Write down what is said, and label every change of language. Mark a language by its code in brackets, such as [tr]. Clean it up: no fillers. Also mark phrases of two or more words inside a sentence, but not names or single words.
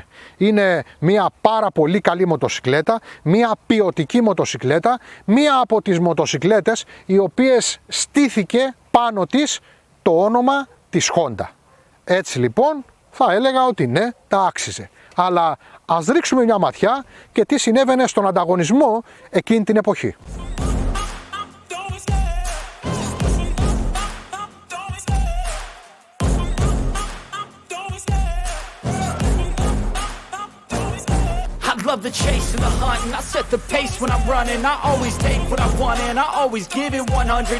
[el] Είναι μια πάρα πολύ καλή μοτοσυκλέτα, μια ποιοτική μοτοσυκλέτα, μια από τις μοτοσυκλέτες οι οποίες στήθηκε πάνω της το όνομα της Honda. Έτσι λοιπόν θα έλεγα ότι ναι, τα άξιζε. Αλλά ας ρίξουμε μια ματιά και τι συνέβαινε στον ανταγωνισμό εκείνη την εποχή. [en] Love the chase and the hunt, and I set the pace when I'm running. I always take what I want and I always give it 100.